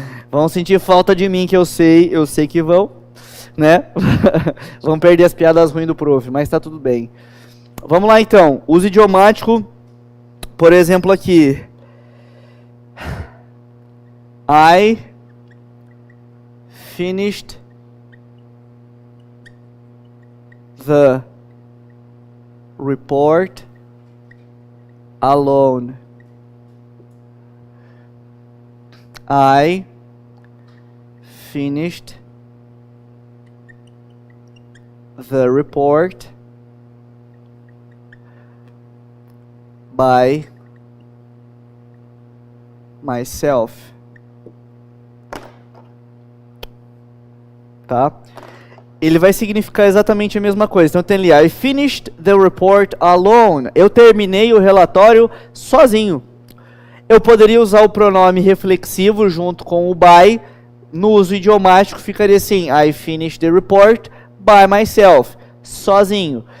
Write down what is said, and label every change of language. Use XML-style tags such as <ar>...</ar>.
<pt>Vão sentir falta de mim, que eu sei que vão, né? Vão perder as piadas ruins do prof, mas tá tudo bem. Vamos lá então, uso idiomático, por exemplo aqui.</pt> <en>I finished the report alone. I finished the report by myself.</en> <pt>Tá? Ele vai significar exatamente a mesma coisa. Então tem ali,</pt> <en>I finished the report alone.</en> <pt>Eu terminei o relatório sozinho. Eu poderia usar o pronome reflexivo junto com o by. No uso idiomático ficaria assim,</pt> <en>I finished the report by myself.</en> <pt>Sozinho.</pt>